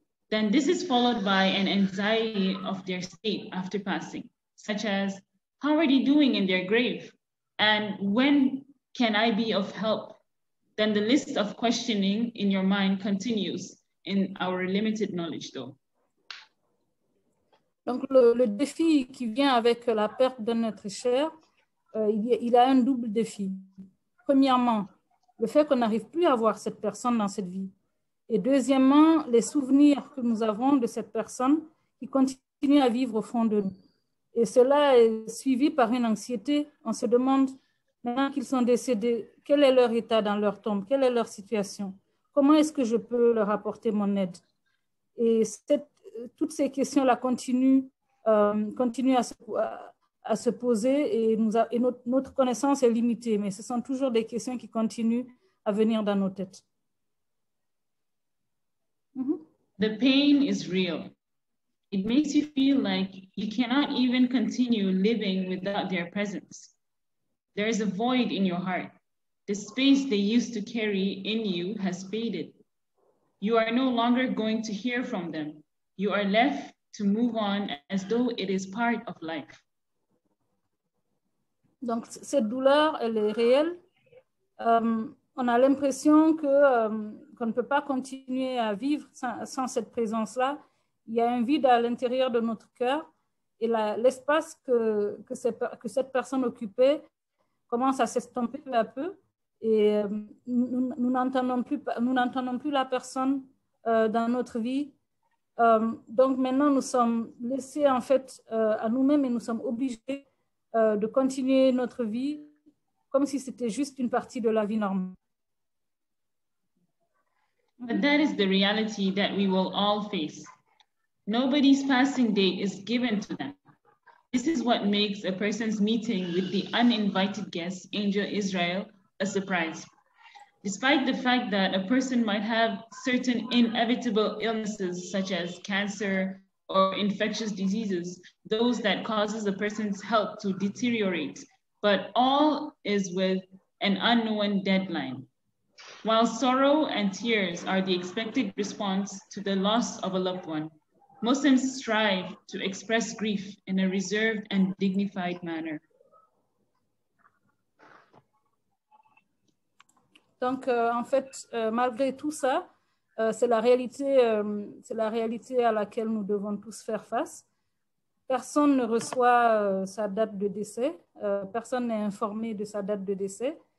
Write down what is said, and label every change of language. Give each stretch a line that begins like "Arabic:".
English: Then this is followed by an anxiety of their state after passing, such as, how are they doing in their grave? And when can I be of help? Then the list of questioning in your mind continues in our limited knowledge though.
French: Donc le défi qui vient avec la perte d'un être cher, il a un double défi. Premièrement, le fait qu'on n'arrive plus à voir cette personne dans cette vie. Et deuxièmement, les souvenirs que nous avons de cette personne qui continue à vivre au fond de nous. Et cela est suivi par une anxiété. On se demande, maintenant qu'ils sont décédés, quel est leur état dans leur tombe, quelle est leur situation? Comment est-ce que je peux leur apporter mon aide? Et toutes ces questions-là continuent à se poser et notre connaissance est limitée, mais ce sont toujours des questions qui continuent à venir dans nos têtes.
English: The pain is real. It makes you feel like you cannot even continue living without their presence. There is a void in your heart. The space they used to carry in you has faded. You are no longer going to hear from them. You are left to move on as though it is part of life.
French: Donc, cette douleur, elle est réelle. On a l'impression qu'on ne peut pas continuer à vivre sans cette présence-là. Il y a un vide à l'intérieur de notre cœur et l'espace que cette personne occupait commence à s'estomper peu à peu et nous n'entendons plus la personne dans notre vie. Donc maintenant, nous sommes laissés en fait à nous-mêmes et nous sommes obligés de continuer notre vie comme si c'était juste une partie de la vie normale.
English: But that is the reality that we will all face. Nobody's passing date is given to them. This is what makes a person's meeting with the uninvited guest, Angel Israel, a surprise. Despite the fact that a person might have certain inevitable illnesses such as cancer or infectious diseases, those that causes a person's health to deteriorate, but all is with an unknown deadline. While sorrow and tears are the expected response to the loss of a loved one, Muslims strive to express grief in a reserved and dignified manner.
French: Donc, en fait, malgré tout ça, c'est la réalité à laquelle nous devons tous faire face. Personne ne reçoit sa date de décès. Personne n'est informé de sa date de décès.